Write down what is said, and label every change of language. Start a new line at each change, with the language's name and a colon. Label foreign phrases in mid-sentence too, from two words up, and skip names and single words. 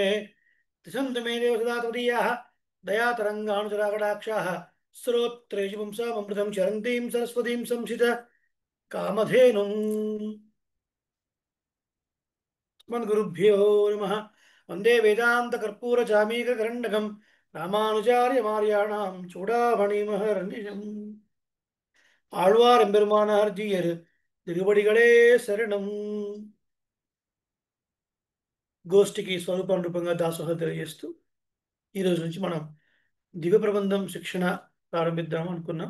Sanskrit: तिष्ठन्तु मे देव सदा त्वदीयाः दयातरङ्गानुचराकटाक्षाः श्रोत्रेषु पुंसामृतं चरन्तीं सरस्वतीं संशित कामधेनुम्। अस्मद्गुरुभ्यो नमः। वन्दे वेदान्तकर्पूरचामीककरण्डकं रामानुजार्यमार्याणां चूडामणिमहर्निशम्
Tamil: ஆழ்வார் எம்பெருமானார் ஜீயர் திருவடிகளே சரணம்.
Telugu: గోష్ఠికి స్వరూపం రూపంగా దాసోహం తెలియజేస్తూ ఈ రోజు నుంచి మనం దివ్య ప్రబంధం శిక్షణ ప్రారంభిద్దాం అనుకున్నాం.